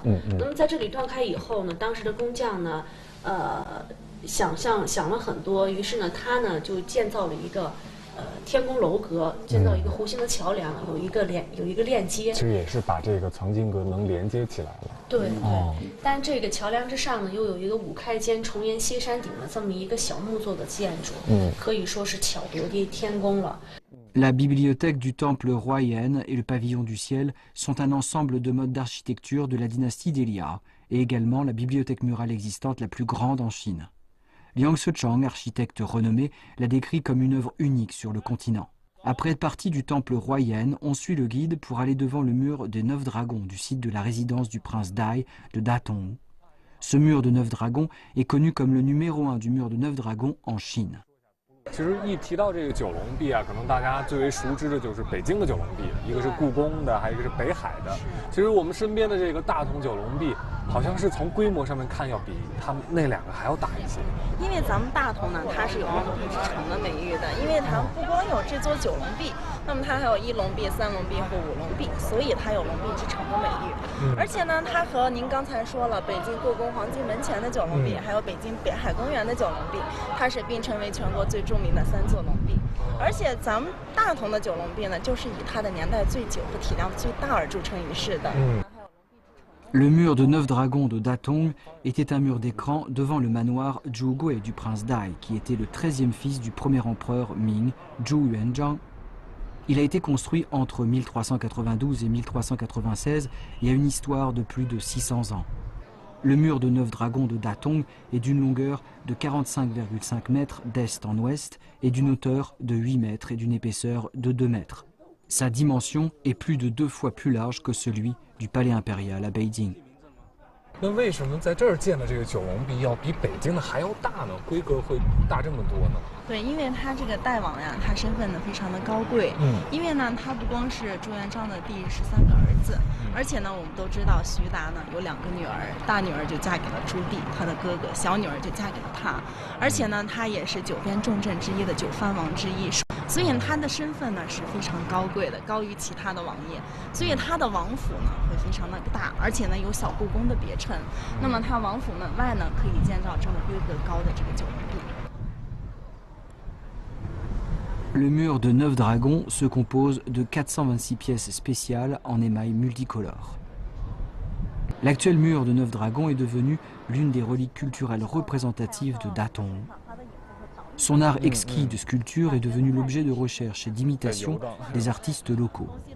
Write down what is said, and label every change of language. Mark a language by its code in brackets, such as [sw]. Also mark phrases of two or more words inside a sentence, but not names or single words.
[zh] 那么在这里断开以后呢，当时的工匠呢，想了很多，于是呢，他呢就建造了一个天宫楼阁，建造一个弧形的桥梁，有一个链接。其实也是把这个藏经阁能连接起来了。对对。但这个桥梁之上呢，又有一个5开间、重檐歇山顶的这么一个小木做的建筑，可以说是巧夺天工了。 [fr] La bibliothèque du temple Huayan et le pavillon du ciel sont un ensemble de modes d'architecture de la dynastie des Liao et également la bibliothèque murale existante la plus grande en Chine. Liang Shechang, architecte renommé, l'a décrit comme une œuvre unique sur le continent. Après être parti du temple Huayan, on suit le guide pour aller devant le mur des 9 dragons du site de la résidence du prince Dai de Datong. Ce mur de 9 dragons est connu comme le numéro 1 du mur de 9 dragons en Chine. [zh] 其实一提到这个九龙壁啊，可能大家最为熟知的就是北京的九龙壁，一个是故宫的，还有一个是北海的。其实我们身边的这个大同九龙壁，好像是从规模上面看要比他们那2个还要大一些。因为咱们大同呢，它是有龙壁之城的美誉的，因为它不光有这座九龙壁，那么它还有1龙壁、3龙壁和5龙壁，所以它有龙壁之城的美誉。而且呢，它和您刚才说了北京故宫黄金门前的九龙壁，还有北京北海公园的九龙壁，它是并称为全国最著名的3座龙壁。而且咱们大同的九龙壁呢，就是以它的年代最久和体量最大而著称于世的。 [fr] Le mur de 9 dragons de Datong était un mur d'écran devant le manoir Zhuge du prince Dai, qui était le 13e fils du premier empereur Ming, Zhu Yuanzhang. Il a été construit entre 1392 et 1396 et a une histoire de plus de 600 ans. Le mur de 9 dragons de Datong est d'une longueur de 45,5 mètres d'est en ouest et d'une hauteur de 8 mètres et d'une épaisseur de 2 mètres. Sa dimension est plus de 2 fois plus large que celui du palais impérial à Beijing. [zh] 那为什么在这儿建的这个九龙壁要比北京的还要大呢？规格会大这么多呢？对，因为他这个大王呀，他身份呢非常的高贵。因为呢，他不光是朱元璋的第13个儿子，而且呢，我们都知道徐达呢有2个女儿，大女儿就嫁给了朱棣，他的哥哥；小女儿就嫁给了他。而且呢，他也是9边重镇之一的9藩王之一，所以他的身份呢是非常高贵的，高于其他的王爷。所以他的王府呢会非常的大，而且呢有小故宫的别称。那么他王府门外呢可以建造这么规格高的这个九龙壁。 [fr] Le mur de 9 dragons se compose de 426 pièces spéciales en émail multicolore. L'actuel mur de Neuf Dragons est devenu l'une des reliques culturelles représentatives de Datong. Son art exquis de sculpture est devenu l'objet de recherche et d'imitation des artistes locaux.